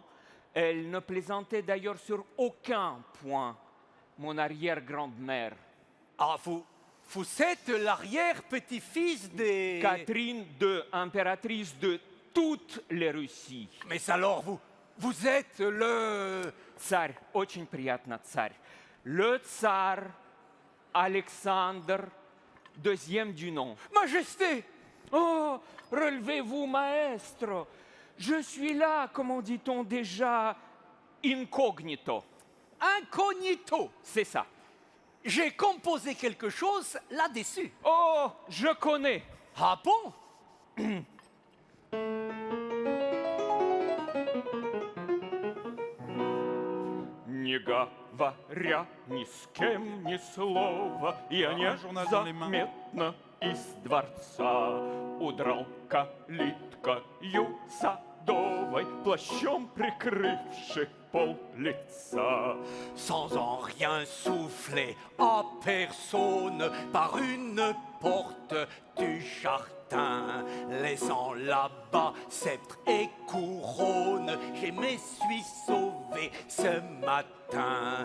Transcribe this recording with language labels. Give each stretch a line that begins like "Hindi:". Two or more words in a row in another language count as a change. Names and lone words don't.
French: Elle ne plaisantait d'ailleurs sur aucun point, mon arrière-grand-mère. Ah, vous êtes l'arrière-petit-fils des... Catherine II, impératrice de toutes les Russies. Mais alors, vous êtes le...
Russian: Царь, очень приятно, царь.
French: Le tsar Alexandre, deuxième du nom. Majesté! Oh, relevez-vous, maestro. Je suis là, comment dit-on déjà, incognito. Incognito! C'est ça. J'ai composé quelque chose là-dessus. Oh, je connais. Ah bon?
Russian: Не говоря ни с кем ни слова, я незаметно из дворца удрал калиткою садовой, плащом прикрывший пол лица.
French: Sans en rien souffler à personne par une porte du jardin, laissant là-bas sceptre et couronne, je me suis sauvé ce matin.